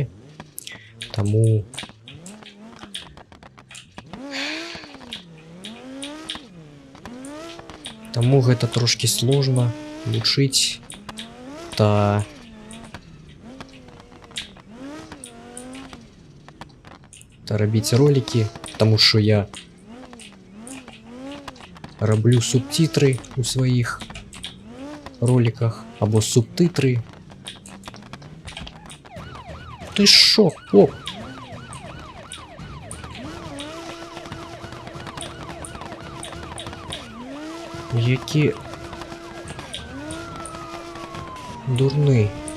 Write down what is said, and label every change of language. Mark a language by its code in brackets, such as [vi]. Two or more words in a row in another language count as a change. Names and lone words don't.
[be] Таму гэта трошки сложно вучыць та рабіць ролики, [ru] потому что [be] я раблю субтитры у сваіх роликах або субтитры. [ru] Ты шо, поп? [be] Які дурны.